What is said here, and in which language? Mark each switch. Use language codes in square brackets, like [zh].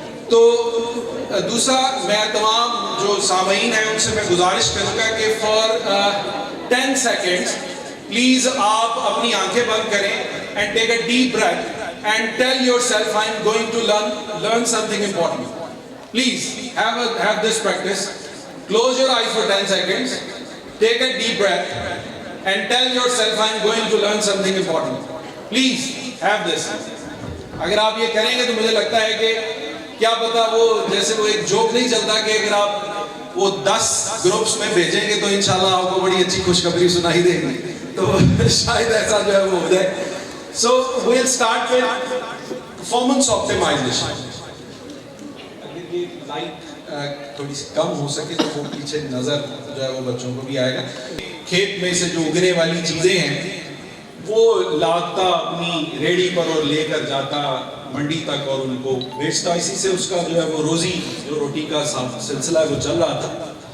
[ur] تو دوسرا میں تمام جو سامعین ہیں ان سے میں گزارش کروں گا کہ فار 10 seconds پلیز آپ اپنی آنکھیں بند کریں [en] and take a deep breath and tell yourself I am going to learn something important. Please have this practice. Close your eyes for 10 seconds. Take a deep breath and tell yourself I am going to learn something important. Please have this. [ur] اگر آپ یہ کریں گے تو مجھے لگتا ہے کہ کیا پتا وہ جیسے وہ ایک جوک نہیں چلتا کہ اگر آپ وہ 10 گروپس میں بھیجیں گے تو انشاءاللہ آپ کو بڑی اچھی خوشخبری سنائی دے گی. تو شاید ایسا جو ہے وہ ہو جائے. [en] So we'll start with performance optimization. [ur] اگر یہ لائٹ تھوڑی سی کم ہو سکے تو وہ پیچھے نظر جو ہے وہ بچوں کو بھی آئے گا. کھیت میں سے جو اگنے والی چیزیں ہیں وہ لاتا اپنی ریڑھی پر اور لے کر جاتا منڈی تک اور ان کو بیچتا. اسی سے اس کا جو ہے وہ روزی جو روٹی کا سلسلہ وہ چل رہا تھا.